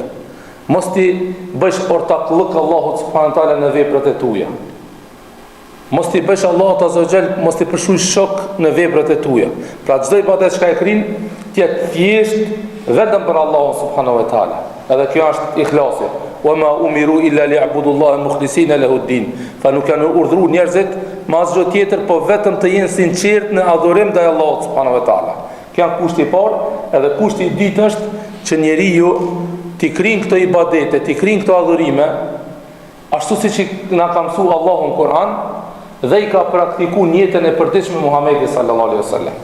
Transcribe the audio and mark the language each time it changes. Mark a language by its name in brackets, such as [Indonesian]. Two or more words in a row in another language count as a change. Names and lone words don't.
[Albanian] Mos ti bësh ortakllëk Allahut [Arabic] سبحانه وتعالى [Albanian] në veprat e tuaja. Mos ti bësh Allahut [Arabic] عز وجل, [Albanian] mos ti përshuj shok në veprat e tuaja. Pra çdo ibadet që e krin, ti jetë thjesht vetëm për Allahun [Arabic] سبحانه وتعالى. [Albanian] Edhe kjo është ikhlasi. [Arabic] وما أمروا إلا ليعبدوا الله مخلصين له الدين. [Albanian] Fa nuk kanë urdhëruar njerëzit me asgjë tjetër, po vetëm të jenë sinqert në adhurim ndaj Allahut [Arabic] سبحانه وتعالى. [Albanian] Kjo është kushti i parë, edhe kushti i dytë është që njeriu t'i krijë këto ibadete, t'i krijë këto adhurime, ashtu siç na ka mësuar Allahu në Kur'an dhe i ka praktikuar në jetën e përditshme Muhamedi [Arabic] صلى الله عليه وسلم.